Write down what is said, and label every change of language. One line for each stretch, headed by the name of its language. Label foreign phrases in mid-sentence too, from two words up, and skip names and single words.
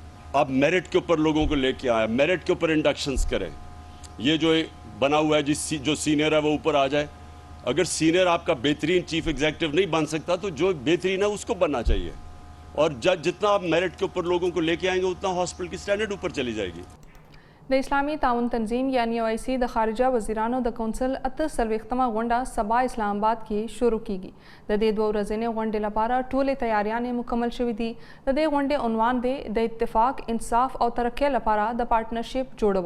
Urdu: اب میرٹ کے اوپر لوگوں کو لے کے آئے، میرٹ کے اوپر انڈکشنز کریں. یہ جو بنا ہوا ہے جو سینیئر ہے وہ اوپر آ جائے. اگر سینیئر آپ کا بہترین
English: chief executive
Urdu: نہیں بن سکتا تو جو بہترین ہے اس کو بننا چاہیے. اور جتنا آپ میرٹ کے اوپر لوگوں کو لے کے آئیں گے اتنا ہسپتال کی سٹینڈرڈ اوپر چلی جائے گی.
Pashto: د اسلامي تعاون تنظیم یعنی OIC د خارجه وزیرانو د کونسل 48مه غونډه سبا اسلام آباد کې شروع کیږي. د دې 2 ورځې غونډې لپاره ټولې تیاریاں مکمل شوې دي. د دې غونډې عنوان دی د اتفاق، انصاف او ترقۍ لپاره د پارټنرشپ جوړول.